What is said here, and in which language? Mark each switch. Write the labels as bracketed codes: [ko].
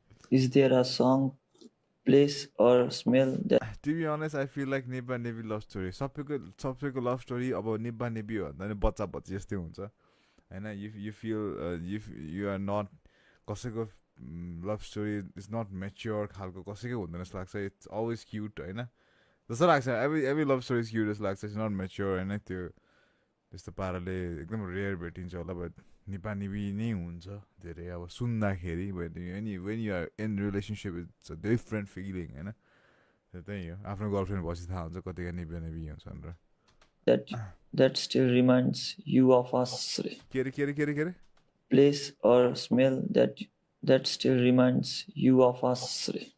[en] Is there a song, place or smell that To be honest, I feel like [ne] निब्बा निब्बी love story सबैको love story अब निब्बा निब्बी हो भन्दा नि बच्चा बच्ची जस्तै हुन्छ होइन [en] you feel you are not [ne] कसैको [en] love story is not mature [ne] खालको कसैकै हुँदैन जस्तो लाग्छ [en] it's always cute [ne] होइन जस्तो लाग्छ [en] every love story is cute [ne] जस्तो लाग्छ [en] it's not mature [ne] होइन त्यो त्यस्तो पाराले एकदम रेयर भेटिन्छ होला बट निब्बा निब्बी नै हुन्छ धेरै अब सुन्दाखेरि [en] when you are in relationship it's a different feeling [ne] होइन त्यही हो आफ्नो गर्लफ्रेन्ड भएपछि थाहा हुन्छ कतिका निब्बा निब्बी हुन्छ भनेर [en] that still reminds you of us? [ne] के अरे [en] Place or smell that still reminds you of us?